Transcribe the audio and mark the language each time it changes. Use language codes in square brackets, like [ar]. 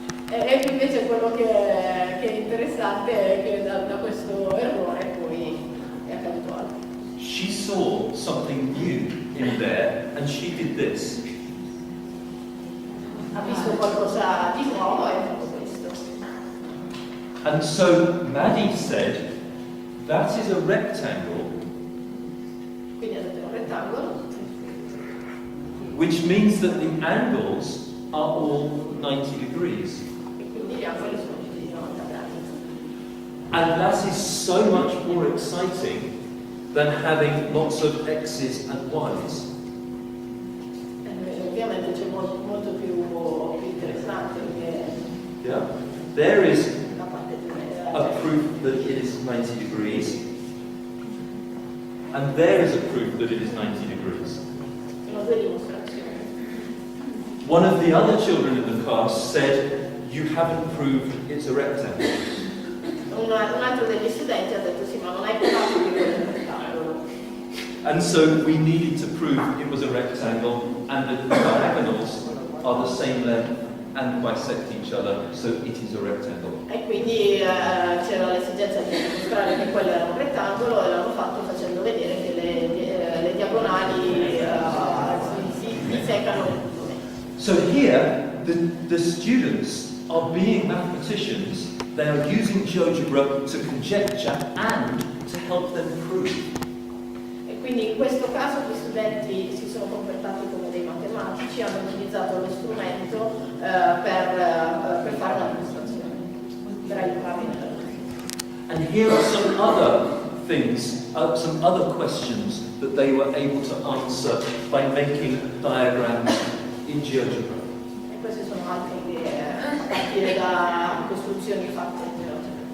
[it] E invece quello che è interessante è che da questo errore poi è accaduto altro. [en] She saw something new in there, and she did this. [it] qualcosa di nuovo e ho fatto questo. [en] And so Maddie said, that is a rectangle, [it] Quindi ho detto un rettangolo, [en] which means that the angles are all 90 degrees. [it] e quindi gli angoli sono tutti di 90 gradi. [en] And that is so much more exciting than having lots of x's and y's. [it] Ovviamente c'è molto più interessante perché [en] Yeah? There is [it] la parte [en] a proof that it is 90 degrees, and there is a proof that it is 90 degrees. [it] sono due dimostrazioni. [en] One of the other children in the class said, you haven't proved it's a rectangle. [it] Un altro degli studenti ha detto sì, ma non hai provato che quello è un rettangolo. [en] And so we needed to prove it was a rectangle, and the diagonals are the same length and bisect each other, so it is a rectangle. [it] E quindi c'era l'esigenza di dimostrare che quello era un rettangolo e l'hanno fatto facendo vedere che le diagonali si biseccano nel punto medio. [en] So here, the students are being mathematicians. They are using GeoGebra to conjecture and to help them prove. [it] E quindi in questo caso gli studenti si sono comportati come dei matematici, hanno utilizzato lo strumento per fare una dimostrazione, per aiutarli nella dimostrazione. [en] And here are some other things, some other questions that they were able to answer by making diagrams in GeoGebra. [it] E queste sono altre idee a partire da costruzioni fatte in GeoGebra.